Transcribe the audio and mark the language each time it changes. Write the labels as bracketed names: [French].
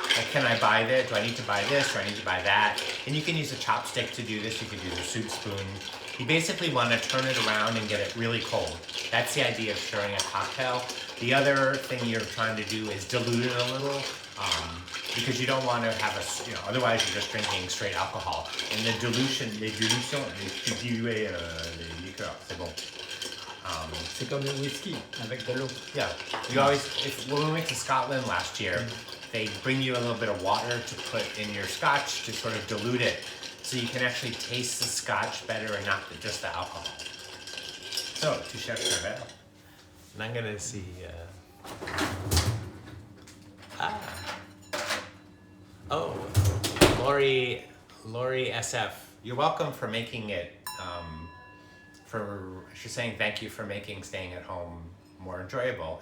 [English] Like, can I buy this? Do I need to buy this? Do I need to buy that? And you can use a chopstick to do this. You can use a soup spoon. You basically want to turn it around and get it really cold. That's the idea of stirring a cocktail. The other thing you're trying to do is dilute it a little because you don't want to have otherwise you're just drinking straight alcohol. And the dilution, [French] les diluer les liqueurs, c'est bon. C'est comme le whisky avec de l'eau. [English] Yeah, you always, when we went to Scotland last year, they bring you a little bit of water to put in your scotch to sort of dilute it so you can actually taste the scotch better and not just the alcohol. So, [French] tu cherches un verre. [English] And I'm gonna see, oh, Lori SF, you're welcome for making it, she's saying thank you for making staying at home more enjoyable.